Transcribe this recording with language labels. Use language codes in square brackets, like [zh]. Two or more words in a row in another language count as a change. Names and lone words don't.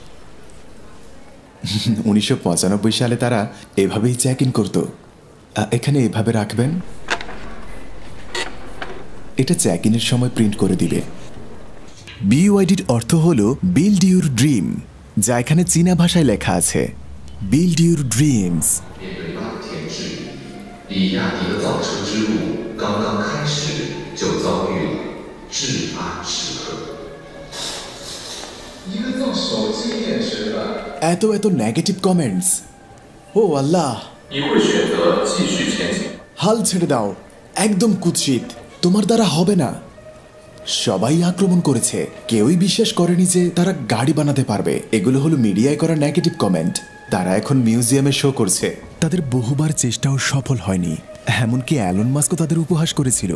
[bn] 1995 সালে তারা এভাবেই [en] check in [bn] করত। এখানে এভাবে রাখবেন, এটা [en] check iner [bn] সময় প্রিন্ট করে দিবে। বিওআইডির অর্থ হলো [en] build your dream, [bn] যা এখানে চীনা ভাষায় লেখা আছে, [en] build your dreams. [zh] 比亚迪的造车之路刚刚开始，就遭遇了至暗时刻。一个造手机电池的 [bn] এত নেগেটিভ কমেন্টস। ও আল্লাহ! [zh] 你会选择继续前行？ [bn] হাল ছেড়ে দাও, একদম কুৎসিত, তোমার দ্বারা হবে না। সবাই আক্রমণ করেছে, কেউই বিশ্বাস করেনি যে তারা গাড়ি বানাতে পারবে। এগুলো হলো মিডিয়ায় করা [en] negative comment. [bn] তারা এখন মিউজিয়ামে শো করছে। তাদের বহুবার চেষ্টাও সফল হয়নি, এমনকি অ্যালন মাস্কও তাদের উপহাস করেছিল।